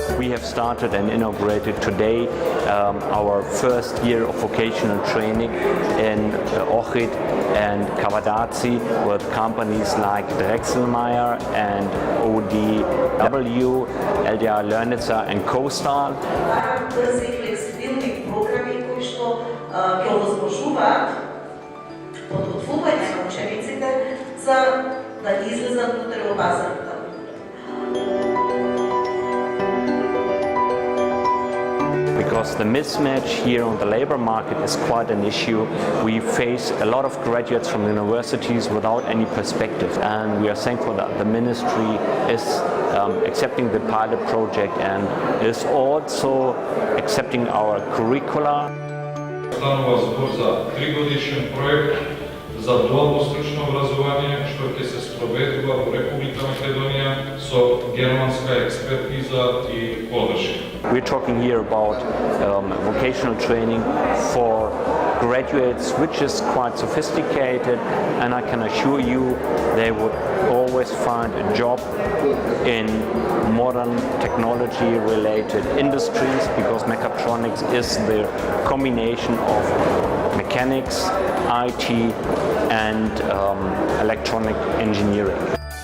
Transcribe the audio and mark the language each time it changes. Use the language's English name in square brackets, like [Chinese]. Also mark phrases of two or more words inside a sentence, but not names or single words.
[English] have started and inaugurated today our first year of vocational training in Ohrid and Kavadaci with companies like Drechselmeier and ODW, LDR Learnica and Coastal. [Macedonian] Бързи и флексибилни програми, които ги овъзможуваат подготвување на учениците за да излезат утре во пазарот. [English] Because the mismatch here on the labor market is quite an issue. We face a lot of graduates from universities without any perspective, and we are thankful that the ministry is accepting the pilot project and is also accepting our curricula. [Macedonian] Станува збор за 3-годишен проект за дуално стручно образование, што ќе се спроведува во Република Македонија со германска експертиза и подршка. [English] We're talking here about vocational training for graduates, which is quite sophisticated, and I can assure you they would always find a job in modern technology-related industries, because mechatronics is the combination of mechanics, IT, and electronic engineering.